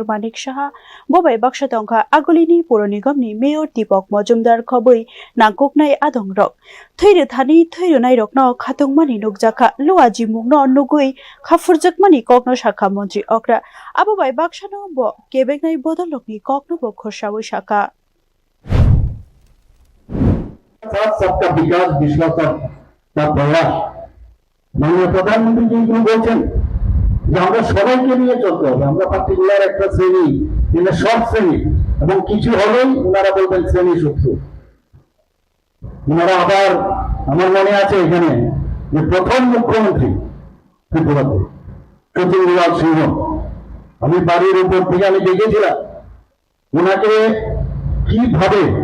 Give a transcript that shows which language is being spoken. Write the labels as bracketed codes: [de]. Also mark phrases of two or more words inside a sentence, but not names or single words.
[trp] Manik Shaha bobai baksha tongka agolini Puronigomni Mayor Deepak Majumdar khoboi nangkoknai adongrok thuri thani thuri nai rokno khatungmani nukjaka luwaji mungno nugui khafurjakmani kokno shaka Montri Okra abobai bakshano bo kebegnai bodolokni kokno bo khoshawi shaka [hi] सबका विकास विश्वास का प्रयास माननीय प्रधानमंत्री जी [bn] বলছেন যে আমরা সবাইকে নিয়ে চলতে হবে আমরা পার্টিকুলার একটা শ্রেণী যেটা সব শ্রেণী এবং কিছু হলেই ওনারা বলবেন শ্রেণী শত্রু ওনারা আবার আমার মনে আছে এখানে যে প্রথম মুখ্যমন্ত্রী ত্রিপুরাতে সচিন্দ্রলাল সিংহ আমি বাড়ির উপর থেকে আমি দেখেছিলাম ওনাকে কিভাবে